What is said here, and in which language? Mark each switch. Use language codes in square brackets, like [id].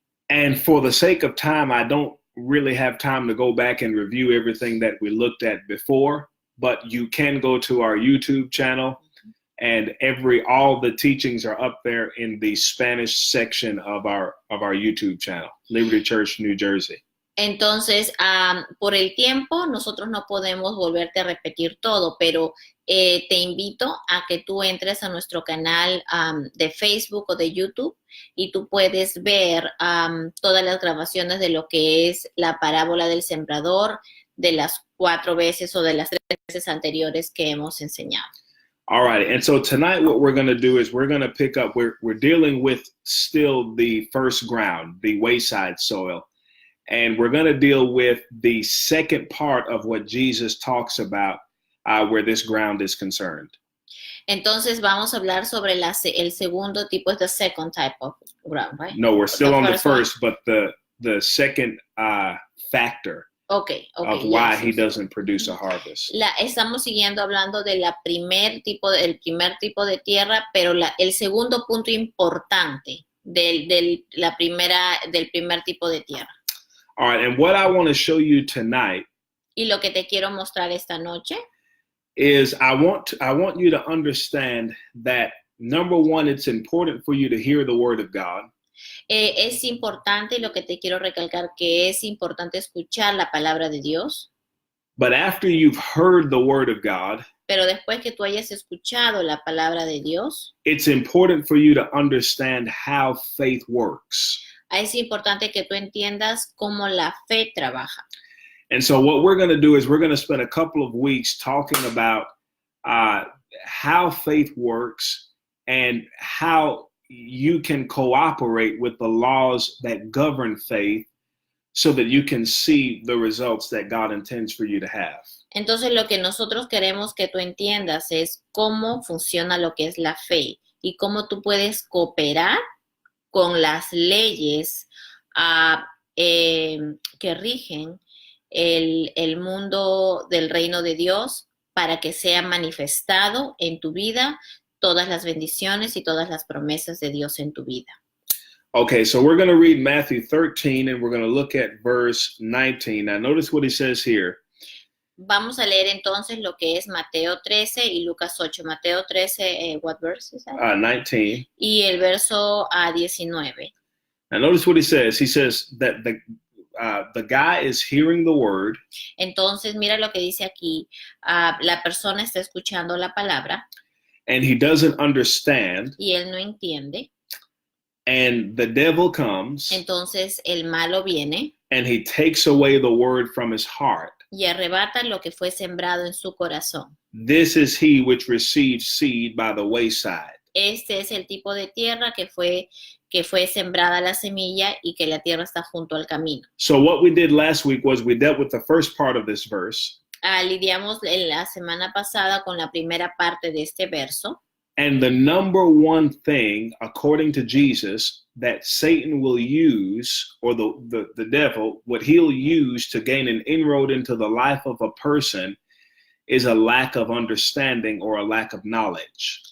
[en] And for the sake of time, I don't really have time to go back and review everything that we looked at before, but you can go to our YouTube channel, and all the teachings are up there in the Spanish section of our YouTube channel, Liberty Church, New Jersey. [es] Entonces, por el tiempo, nosotros no podemos volverte a repetir todo, pero te invito a que tú entres a nuestro canal de Facebook o de YouTube y tú puedes ver todas las grabaciones de lo que es la parábola del sembrador, de las 4 veces o de las 3 veces anteriores que hemos enseñado. [en] All right, and so tonight what we're going to do is we're going to pick up, we're dealing with still the first ground, the wayside soil. And we're going to deal with the second part of what Jesus talks about where this ground is concerned. [es] Entonces vamos a hablar sobre el segundo tipo, [en] the second type of ground, right? No, we're still on the first, one. but the second factor of why he doesn't produce a harvest. [es] Estamos siguiendo hablando del primer tipo de tierra, pero el segundo punto importante del primer tipo de tierra. [en] All right, and what I want to show you tonight [es] y lo que te quiero mostrar esta noche [en] is I want you to understand that, number one, it's important for you to hear the word of God. [es] Es importante, lo que te quiero recalcar, que es importante escuchar la palabra de Dios. [en] But after you've heard the word of God, [es] pero después que tú hayas escuchado la palabra de Dios, [en] it's important for you to understand how faith works. [es] Es importante que tú entiendas cómo la fe trabaja. [en] And so what we're going to do is we're going to spend a couple of weeks talking about how faith works and how you can cooperate with the laws that govern faith so that you can see the results that God intends for you to have. [es] Entonces lo que nosotros queremos que tú entiendas es cómo funciona lo que es la fe y cómo tú puedes cooperar con las leyes que rigen el mundo del reino de Dios para que sea manifestado en tu vida todas las bendiciones y todas las promesas de Dios en tu vida. [en] Okay, so we're going to read Matthew 13 and we're going to look at verse 19. Now notice what he says here. [es] Vamos a leer entonces lo que es Mateo 13 y Lucas 8. [en] Mateo 13, what verse is that? 19. [es] Y el verso 19. [en] Now notice what he says. He says that the guy is hearing the word. [es] Entonces mira lo que dice aquí. La persona está escuchando la palabra. [en] And he doesn't understand. [es] Y él no entiende. [en] And the devil comes. [es] Entonces el malo viene. [en] And he takes away the word from his heart. [es] Y arrebata lo que fue sembrado en su corazón. [en] This is he which receives seed by the wayside. [es] Este es el tipo de tierra que fue sembrada la semilla y que la tierra está junto al camino. [en] So what we did last week was we dealt with the first part of this verse. [es] Lidiamos la semana pasada con la primera parte de este verso. [en] And the number one thing, according to Jesus, that Satan will use, or the devil, what he'll use to gain an inroad into the life of a person is a lack of understanding or a lack of knowledge.